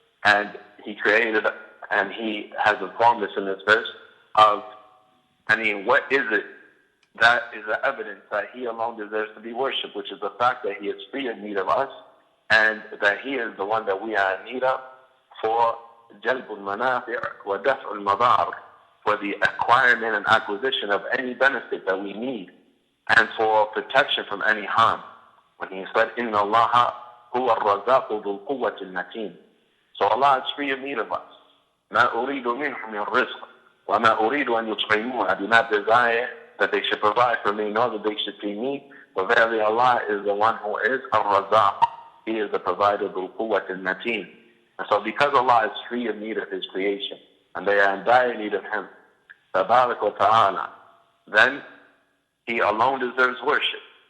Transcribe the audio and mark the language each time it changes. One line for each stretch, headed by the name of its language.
English: And He created, and He has informed us in this verse of, what is it that is the evidence that He alone deserves to be worshipped, which is the fact that He is free in need of us, and that He is the one that we are in need of for
Arabic: jalbul manafi' wa daf'ul madar,
English: for the acquirement and acquisition of any benefit that we need, and for protection from any harm. When He said,
Arabic: إِنَّ اللَّهَ هُوَ الرَّزَّاقُ ذُو الْقُوَّةِ الْمَتِينُ.
English: So Allah is free in need of us.
Arabic: مَا أُرِيدُ مِنْهُمْ مِنْ رِزْقٍ وَمَا أُرِيدُ أَنْ يُطْعِمُونَ.
English: I do not desire that they should provide for me, nor that they should feed me. But verily Allah is the one who is al-Razzaq. He is the provider of
Arabic: al-Quwwat al-Mateen.
English: And so because Allah is free in need of His creation, and they are in dire need of Him, Tabarak wa Ta'ala, then He alone deserves worship.